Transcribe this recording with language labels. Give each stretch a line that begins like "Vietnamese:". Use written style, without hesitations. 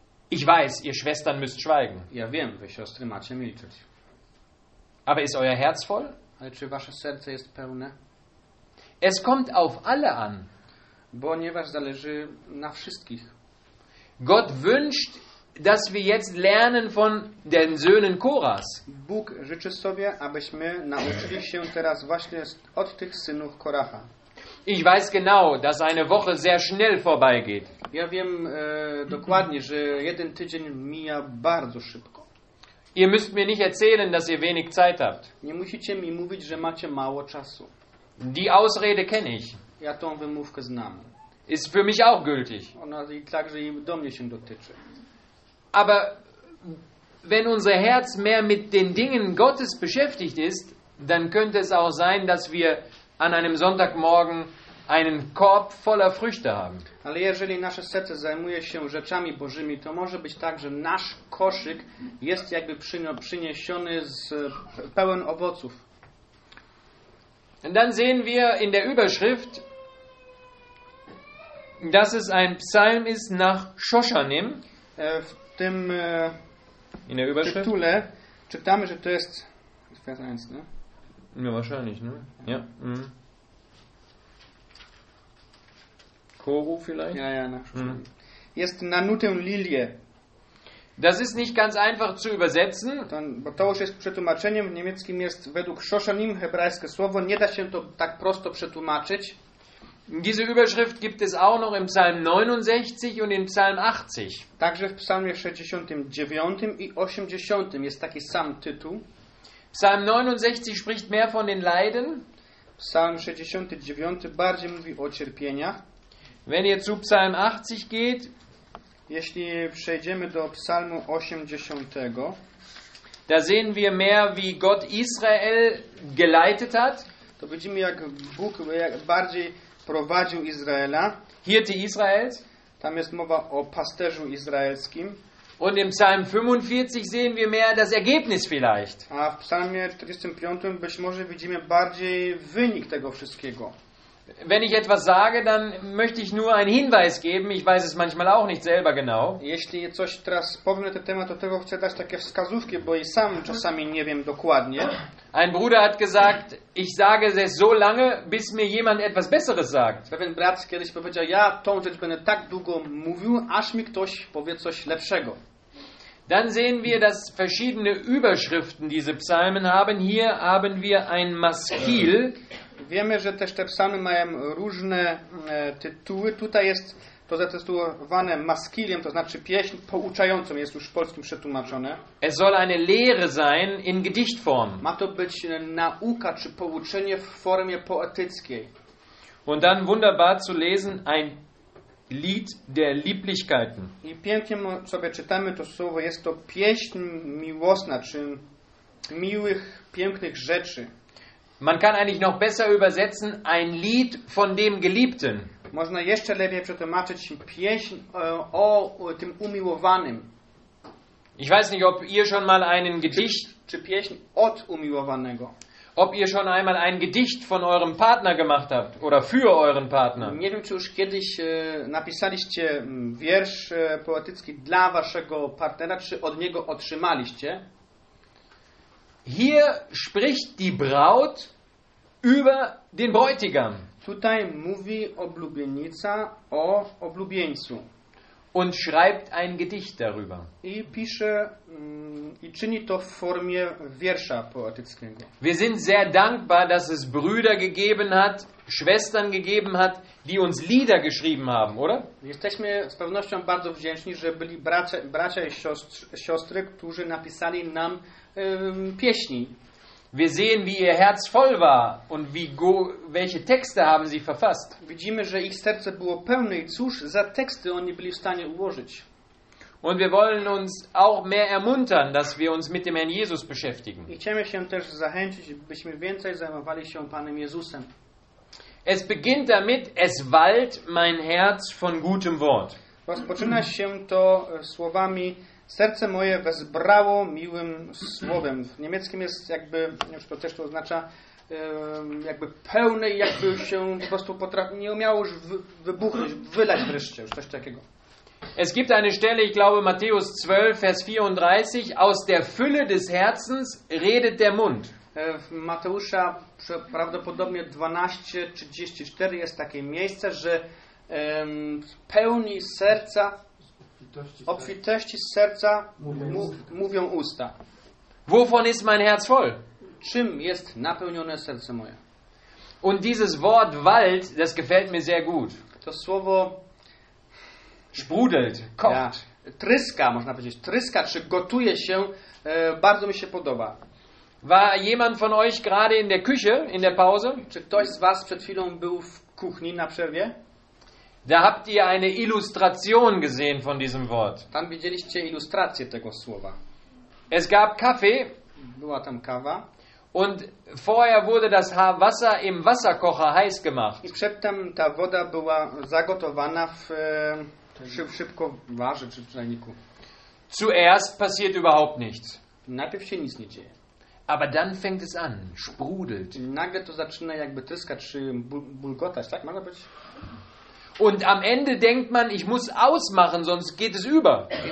German: Ich weiß, ihr Schwestern müsst schweigen.
Polish: Ja wiem, wy siostry macie milczeć.
German: Aber ist euer Herz voll?
Polish: Ale czy wasze serce jest pełne?
German: Es kommt auf alle an.
Polish: Ponieważ zależy na wszystkich.
German: Gott wünscht, dass wir jetzt lernen von den Söhnen Koras.
Polish: Bóg życzy sobie, abyśmy nauczyli się teraz właśnie od tych synów Koracha.
German: Ich weiß genau, dass eine Woche sehr schnell vorbeigeht.
Polish: Ja wiem dokładnie, że jeden tydzień mija bardzo szybko.
German: Ihr müsst mir nicht erzählen, dass ihr wenig Zeit habt.
Polish: Nie musicie mi mówić, że macie mało czasu.
German: Die Ausrede kenne ich.
Polish: Ja tą wymówkę znam.
German: Ist für mich auch gültig.
Polish: Ona także i do mnie się dotyczy.
German: Aber wenn unser Herz mehr mit den Dingen Gottes beschäftigt ist, dann könnte es auch sein, dass wir an einem Sonntagmorgen einen Korb voller Früchte haben.
Polish: Ale jeżeli nasze serce zajmuje się rzeczami Bożymi, to może być tak, że nasz koszyk jest jakby przyniesiony z pełen owoców.
German: Und dann sehen wir in der Überschrift, dass es ein Psalm ist nach Shoshanim.
Polish: W tym
German: in der Überschrift
Polish: tytule czytamy, że to jest
German: Vers 1, ne? Ja, wahrscheinlich, ne? Ja. Mhm. Koru vielleicht? Ja, nach Shoshanim.
Polish: Mhm. Jest na nutę lilie.
German: Das ist nicht ganz einfach zu übersetzen.
Polish: Bo to już jest przetłumaczeniem. W niemieckim jest według Shoshanim hebrajskie słowo. Nie da się to tak prosto przetłumaczyć.
German: Diese Überschrift gibt es auch noch im Psalm 69 und im Psalm 80.
Polish: Także w Psalmie 69 i 80 jest taki sam tytuł.
German: Psalm 69 spricht mehr von den Leiden.
Polish: Psalm 69 bardziej mówi o cierpieniach.
German: Wenn ihr zu Psalm 80 geht,
Polish: jeśli przejdziemy do Psalmu 80,
German: da sehen wir mehr, wie Gott Israel geleitet hat.
Polish: To widzimy, jak Bóg bardziej prowadził Izraela.
German: Hirte Israels.
Polish: Tam jest mowa o pasterzu izraelskim.
German: Und im Psalm 45 sehen wir mehr das Ergebnis vielleicht.
Polish: A w Psalmie 45 być może widzimy bardziej wynik tego wszystkiego.
German: Wenn ich etwas sage, dann möchte ich nur einen Hinweis geben. Ich weiß es manchmal auch nicht selber genau.
Polish: Jeśli coś teraz powiem na ten temat, to tego chcę dać takie wskazówki, bo i sam czasami nie wiem dokładnie.
German: Ein Bruder hat gesagt, ich sage es so lange, bis mir jemand etwas Besseres sagt.
Polish: Pewien brat kiedyś powiedział, ja tą rzecz będę tak długo mówił, aż mi ktoś powie coś lepszego.
German: Dann sehen wir, dass verschiedene Überschriften diese Psalmen haben. Hier haben wir ein Maskil.
Polish: Wiemy, że też te psalmy mają różne tytuły. Tutaj jest to zatytułowane maskiliem, to znaczy pieśń pouczającą, jest już w polskim przetłumaczone.
German: Es soll eine Lehre sein in Gedichtform.
Polish: Ma to być nauka czy pouczenie w formie poetyckiej.
German: Und dann wunderbar zu lesen ein Lied der Lieblichkeiten.
Polish: I pięknie sobie czytamy to słowo, jest to pieśń miłosna, czy miłych, pięknych rzeczy.
German: Man kann eigentlich noch besser übersetzen ein Lied von dem Geliebten.
Polish: Można jeszcze lepiej przetłumaczyć pieśń o tym umiłowanym.
German: Ich weiß nicht, ob ihr schon mal einen Gedicht
Polish: czy pieśń od umiłowanego.
German: Ob ihr schon einmal ein Gedicht von eurem Partner gemacht habt oder für euren Partner.
Polish: Nie wiem, czy już kiedyś napisaliście wiersz poetycki dla waszego partnera, czy od niego otrzymaliście.
German: Hier spricht die Braut über den Bräutigam.
Polish: Tutaj mówi oblubienica o oblubieńcu.
German: Und schreibt ein Gedicht darüber.
Polish: I pisze i czyni to w formie wiersza poetyckiego.
German: Wir sind sehr dankbar, dass es Brüder gegeben hat, Schwestern gegeben hat, die uns Lieder geschrieben haben, oder?
Polish: Jesteśmy z pewnością bardzo wdzięczni, że byli bracia i siostry, którzy napisali nam pieśni.
German: Wir sehen, wie ihr Herz voll war und wie welche Texte haben sie verfasst.
Polish: Widzimy, że ich serce było pełne i cóż za teksty oni byli w stanie ułożyć.
German: Und wir wollen uns auch mehr ermuntern, dass wir uns mit dem Herrn Jesus beschäftigen.
Polish: I chcemy się też zachęcić, byśmy więcej zajmowali się Panem Jezusem.
German: Es beginnt damit, es wallt mein Herz von gutem Wort.
Polish: Rozpoczyna się to słowami Serce moje wezbrało miłym słowem. W niemieckim jest jakby, już to też to oznacza, jakby pełne, jakby się po prostu potrafi, nie umiało już wybuchnąć, wylać wreszcie, już coś takiego.
German: Es gibt eine Stelle, ich glaube Matthäus 12, Vers 34, aus der Fülle des Herzens redet der Mund.
Polish: W Mateusza prawdopodobnie 12:34 jest takie miejsce, że w pełni serca, obfitości serca mówią usta.
German: Wovon ist mein Herz voll?
Polish: Czym jest napełnione serce moje?
German: Und dieses Wort Wald, das gefällt mir sehr gut.
Polish: To słowo
German: sprudelt, kocht. Ja,
Polish: tryska, można powiedzieć, tryska, czy gotuje się, bardzo mi się podoba.
German: War jemand von euch gerade in der Küche, in der Pause?
Polish: Czy ktoś z was przed chwilą był w kuchni na przerwie?
German: Da habt ihr eine Illustration gesehen von diesem Wort.
Polish: Tam widzieliście ilustrację tego słowa.
German: Es gab Kaffee.
Polish: Była tam kawa.
German: Und vorher wurde das Wasser im Wasserkocher heiß gemacht.
Polish: I przedtem ta woda była zagotowana w szybkowarze czy czajniku.
German: Zuerst passiert überhaupt nichts.
Polish: Najpierw się nic nie dzieje.
German: Aber dann fängt es an, sprudelt.
Polish: Nagle to zaczyna jakby tryskać czy bulgotać, tak? Można być.
German: Und am Ende denkt man, ich muss ausmachen, sonst geht es über.